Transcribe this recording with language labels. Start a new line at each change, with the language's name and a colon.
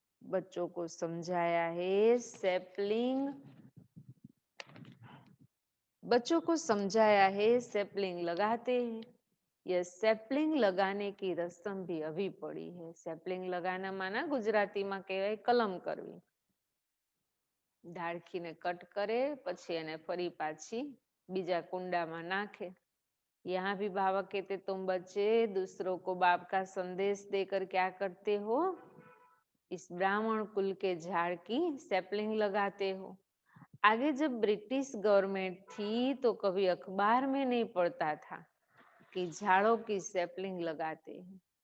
Hindi: बच्चों को समझाया है सैपलिंग, बच्चों को समझाया है सैपलिंग लगाते हैं। यह सैपलिंग लगाने की रस्म भी अभी पड़ी है। सैपलिंग लगाना माना गुजराती में
Gujarati: कहेवाय कलम करवी। ડાળખીને કટ करे પછી એને ફરી પાછી બીજા કુંડામાં નાખે।
Hindi: यहाँ भी बाबा कहते तुम बच्चे दूसरों को बाप का संदेश देकर क्या करते हो, इस ब्राह्मण कुल के झाड़ की सैपलिंग लगाते हो। आगे जब ब्रिटिश गवर्नमेंट थी तो कभी अखबार में नहीं पढ़ता था कि झाड़ों की सैपलिंग लगाते हैं।